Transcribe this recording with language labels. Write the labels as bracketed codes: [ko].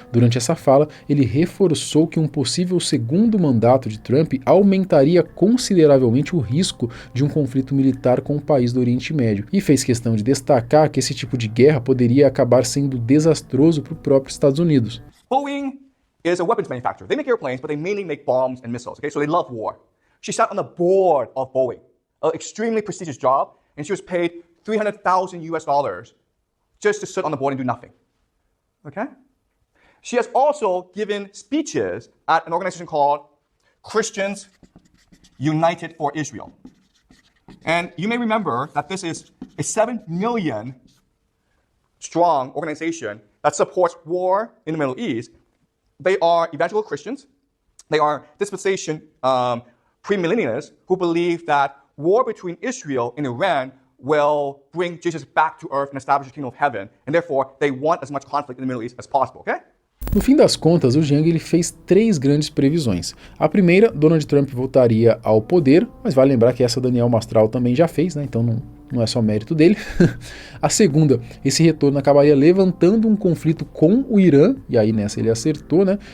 [pt] Durante essa fala, ele reforçou que um possível segundo mandato de Trump aumentaria consideravelmente o risco de um conflito militar com o país do Oriente Médio e fez questão de destacar que esse tipo de guerra poderia acabar sendo desastroso para o próprio Estados Unidos. [en] Boeing is a weapons manufacturer. They make airplanes, but they mainly make bombs and missiles. Okay, so they love war. She sat on the board of Boeing, an extremely prestigious job, and she was paid $300,000 just to sit on the board and do nothing. Okay? She has also given speeches at an organization called Christians United for Israel. And you may remember that this is a 7 million strong organization that supports war in the Middle East. They are evangelical Christians. They are dispensation premillennialists who believe that war between Israel and Iran will bring Jesus back to earth and establish the kingdom of heaven. And therefore, they want as much conflict in the Middle East as possible, okay? [pt] No fim das contas, o Jiang ele fez 3 grandes previsões. A primeira, Donald Trump voltaria ao poder, mas vale lembrar que essa Daniel Mastral também já fez, né? Então não é só mérito dele. A segunda, esse retorno acabaria levantando um conflito com o Irã, e aí nessa ele acertou, né?